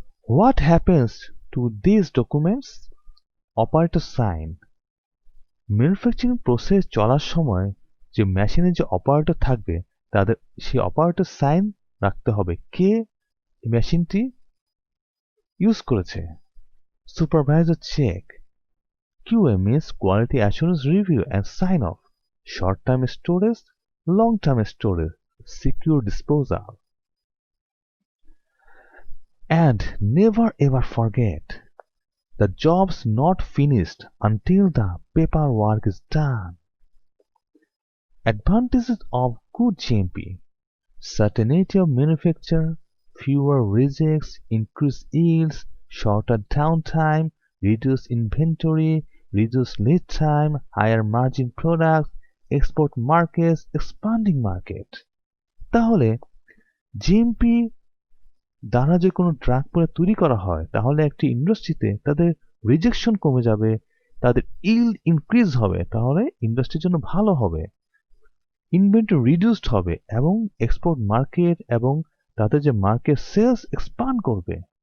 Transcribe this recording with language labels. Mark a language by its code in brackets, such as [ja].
[en] What happens to this documents? [bn] Operator sign manufacturing process চলার সময় যে মেশিনে যে অপারেটর থাকবে তাদের সেই অপারেটর সাইন রাখতে হবে কে মেশিনটি ইউজ করেছে। [en] Supervisor check QA means quality assurance review and sign off. Short term storage, long term storage, secure disposal. And never ever forget the job's not finished until the paperwork is done. Advantages of good GMP: certainty of manufacture, fewer rejects, increased yields, shorter downtime, reduced inventory, reduced lead time, higher margin products, export markets, expanding market. [bn] তাহলে GMP দ্বারা যে কোনো drug product তৈরি করা হয় তাহলে একটি ইন্ডাস্ট্রিতে তাদের রিজেকশন কমে যাবে, তাদের ইল্ড ইনক্রিজ হবে, তাহলে ইন্ডাস্ট্রির জন্য ভালো হবে। ইনভেন্টরি রিডিউসড হবে এবং এক্সপোর্ট মার্কেট এবং তাদের যে মার্কেট সেলস এক্সপান্ড করবে।